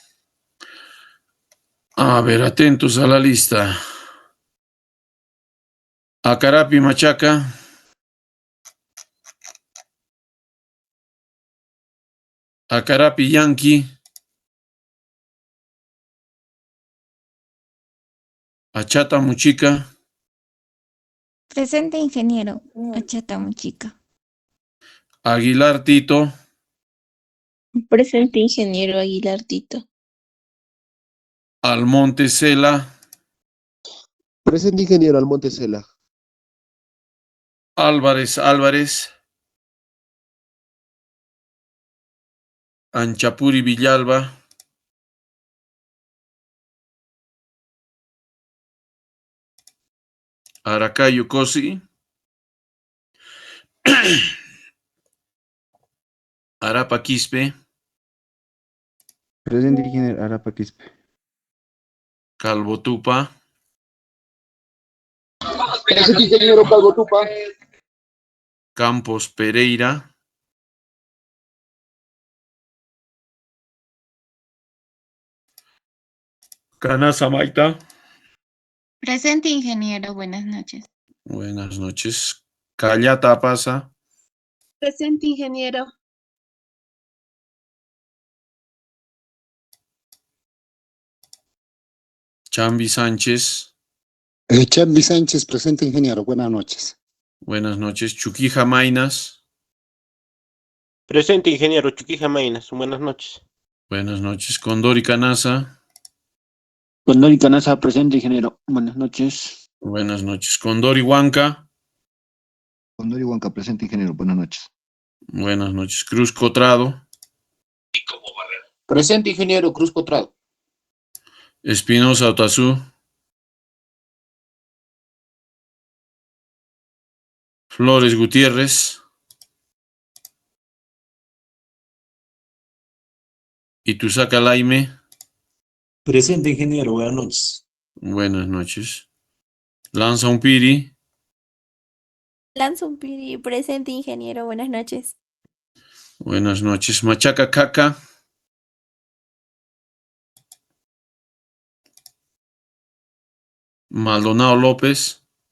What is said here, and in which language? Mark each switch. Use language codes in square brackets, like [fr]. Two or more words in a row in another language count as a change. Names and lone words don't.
[es] A ver, atentos a la lista. Acarapi Machaca. Acarapi Yanqui. Achata Muchica. Presente, ingeniero. Achata Muchica. Aguilar Tito. Presente, ingeniero Aguilar Tito. Almonte Cela. Presente, ingeniero Almonte Cela. Álvarez Álvarez. Anchapuri Villalba. Aracayo Cosi. Arapa Quispe. Presente, ingeniero Arapa Quispe. Calvo Tupa. Presente, ingeniero Calvo Tupa. Campos Pereira. Canasa Maita. Presente, ingeniero. Buenas noches. Buenas noches. Callata Pasa. Presente, ingeniero. Chambi Sánchez. Chambi Sánchez, presente, ingeniero. Buenas noches. Buenas noches. Chuquija Mainas. Presente, ingeniero Chuquija Mainas. Buenas noches. Buenas noches. Condori Canasa. Condori Canasa, presente, ingeniero. Buenas noches. Buenas noches. Condori Huanca. Condori Huanca, presente, ingeniero. Buenas noches. Buenas noches. Cruz Cotrado. Presente, ingeniero Cruz Cotrado. Espinosa Otazú. Flores Gutiérrez. Ituzaca Laime. Presente, ingeniero. Buenas noches. Buenas noches. Lanza Umpiri. Lanza Umpiri, presente, ingeniero. Buenas noches. Buenas noches. Machaca Caca. Maldonado López.